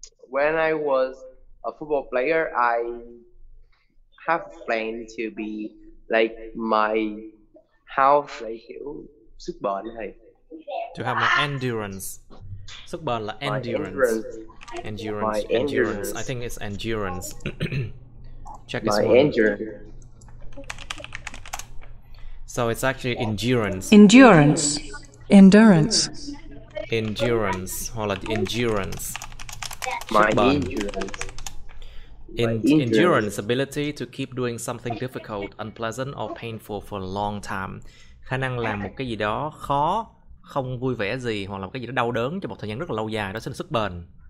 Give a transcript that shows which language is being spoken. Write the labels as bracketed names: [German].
[English] When I was a football player, I have planned to be like my health, like [Vietnamese] kiểu sức bền này. [English] To have more endurance. [Vietnamese] Sức bền là [English] My endurance. My Endurance. I think it's endurance. Check this My one. endurance. So it's actually endurance. Endurance. Endurance. Endurance [Vietnamese] hoặc là [English] endurance. My [Vietnamese] Sức bền. [English] endurance. Endurance ability to keep doing something difficult, unpleasant or painful for a long time. [Vietnamese] Khả năng làm một cái gì đó khó, không vui vẻ gì hoặc là một cái gì đó đau đớn cho một thời gian rất là lâu dài, đó chính là sức bền.